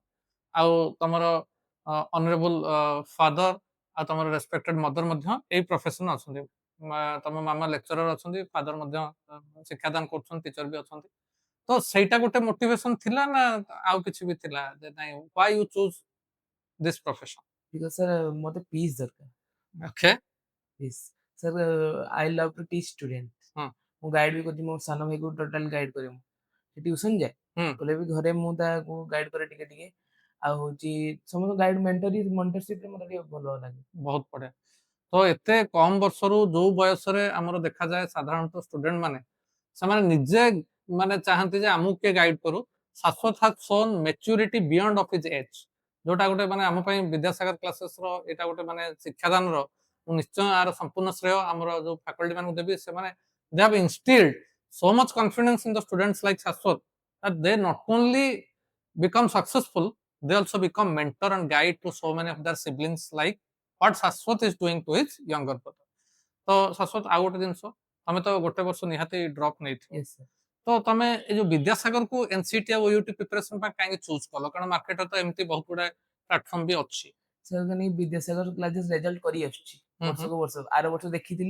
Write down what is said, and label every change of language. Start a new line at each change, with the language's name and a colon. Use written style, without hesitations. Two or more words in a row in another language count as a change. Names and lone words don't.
Odia: ଆଉ ତମର
English: honorable father
Odia: ଆଉ ତମର
English: respected mother
Odia: ମଧ୍ୟ ଏଇ ପ୍ରଫେସନ୍ ଅଛନ୍ତି। ତମ ମାମା ଲେକ୍ଚରର ଅଛନ୍ତି, ଫାଦର ମଧ୍ୟ ଶିକ୍ଷାଦାନ କରୁଛନ୍ତି, ଟିଚର ବି ଅଛନ୍ତି। ତ ସେଇଟା ଗୋଟେ ମୋଟିଭେସନ ଥିଲା ନା ଆଉ କିଛି ବି ଥିଲା ଯେ ନାଇଁ
English: why you choose this profession? because sir
Odia: ମୋତେ ପିସ୍ ଦରକାର। ଓକେ।
English: peace sir I love to teach student.
Odia: ହଁ। ମୁଁ ଗାଇଡ୍ ବି କରୁଛି ମୋ ସାନ ଭାଇକୁ
English: totally guide
Odia: କରେ ମୁଁ। ସେ ଟ୍ୟୁସନ୍ ଯାଏ ହୁଁ। ହେଲେ ବି ଘରେ ମୁଁ ତାକୁ ଗାଇଡ୍ କରେ ଟିକେ ଟିକେ। ଆଉ ହଉଛି ସମସ୍ତ
English: guide mentorshipରେ
Odia: ମୋତେ ଟିକେ ଭଲ ଲାଗେ। ବହୁତ ବଢିଆ। ତ ଏତେ କମ ବର୍ଷରୁ ଯୋଉ ବୟସରେ ଆମର ଦେଖାଯାଏ ସାଧାରଣତଃ ଷ୍ଟୁଡେଣ୍ଟ ମାନେ ସେମାନେ ନିଜେ ମାନେ ଚାହାନ୍ତି ଯେ ଆମକୁ କିଏ ଗାଇଡ୍ କରୁ। ଶାଶ୍ୱତ
English: has shown maturity beyond of his age
Odia: ଯୋଉଟା ଗୋଟେ ମାନେ ଆମ ପାଇଁ ବିଦ୍ୟାସାଗର କ୍ଲାସେସର ଏଇଟା ଗୋଟେ ମାନେ ଶିକ୍ଷାଦାନର ମୁଁ ନିଶ୍ଚୟ ଆର ସମ୍ପୂର୍ଣ୍ଣ ଶ୍ରେୟ ଆମର ଯୋଉ ଫାକଲ୍ଟି ମାନଙ୍କୁ ଦେବି।
English: ସେମାନେ they have instilled so much confidence in the students like Shashwat that they not only become successful they also become mentor and guide to so many of their siblings like what Shashwat is doing to his younger brother।
Odia: ତ ଶାଶ୍ୱତ ଆଉ ଗୋଟେ ଜିନିଷ ତମେ ତ ଗୋଟେ ବର୍ଷ ନିହାତି ଡ୍ରପ୍ ନେଇଥିବ
English: yes sir.
Odia: ତ ତମେ ଏଇ ଯୋଉ ବିଦ୍ୟାସାଗରକୁ ଏନସିଟି ଆଉ OUT ପ୍ରିପାରେସନ ପାଇଁ କାହିଁକି ଚୁଜ୍ କଲ କାରଣ ମାର୍କେଟରେ ତ ଏମିତି ବହୁତ ଗୁଡାଏ ପ୍ଲାଟଫର୍ମ ବି ଅଛି। ସାର୍ ମାନେ ବିଦ୍ୟାସାଗର କ୍ଲାସେସ୍ ରେଜଲ୍ଟ କରି ଆସୁଛି ହୁଁ ହୁଁ ବର୍ଷକୁ ବର୍ଷ। ଆର ବର୍ଷ ଦେଖିଥିଲି,